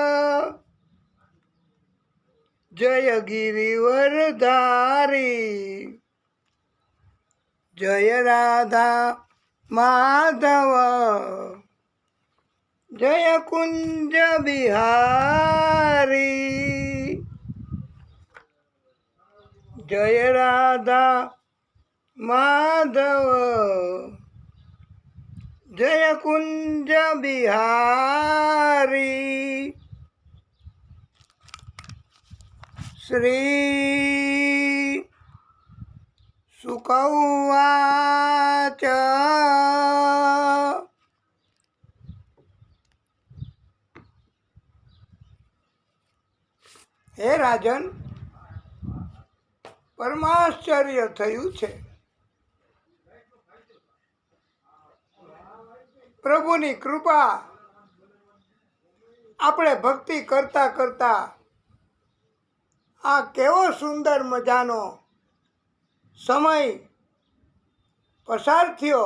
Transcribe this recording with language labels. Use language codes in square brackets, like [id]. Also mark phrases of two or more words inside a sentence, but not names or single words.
[hi] जय गिरिवरधारी, जय राधा माधव, जय कुंज बिहारी, जय राधा माधव, जय कुंज बिहारी। [sa] श्री शुक उवाच [gu] હે રાજન, પરમાશ્ચર્ય થયું છે. પ્રભુની કૃપા આપણે ભક્તિ કરતા કરતા આ કેવો સુંદર મજાનો સમય પસાર થયો.